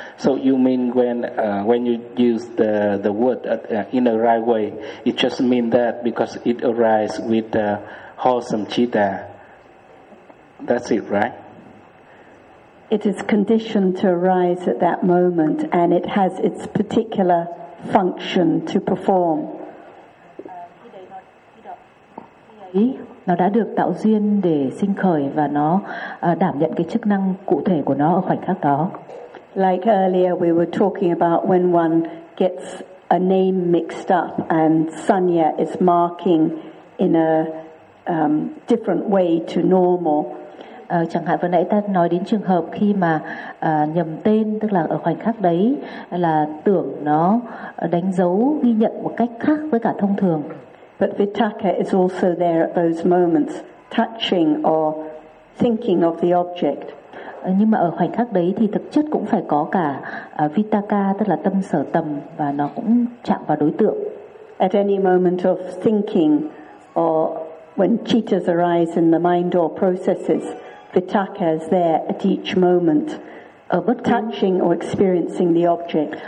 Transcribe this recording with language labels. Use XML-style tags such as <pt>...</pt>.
<en>So you mean when you use the word in a right way, it just mean that because it arises with the wholesome citta. That's it, right? It is conditioned to arise at that moment and it has its particular function to perform.</en> <vi>Nó đã được tạo duyên để sinh khởi và nó đảm nhận cái chức năng cụ thể của nó ở khoảnh khắc đó.</vi> <en>Like earlier we were talking about when one gets a name mixed up and sanya is marking in a different way to normal.</en> <vi>Chẳng hạn vừa nãy ta nói đến trường hợp khi mà nhầm tên, tức là ở khoảnh khắc đấy là tưởng nó đánh dấu ghi nhận một cách khác với cả thông thường.</vi> <en>But vitaka is also there at those moments, touching or thinking of the object.</en> <vi>Nhưng mà ở khoảnh khắc đấy thì thực chất cũng phải có cả vitaka, tức là tâm sở tầm, và nó cũng chạm vào đối tượng.</vi> <en>At any moment of thinking or when cittas arise in the mind or processes, vitaka is there at each moment, touching or experiencing the object.</en>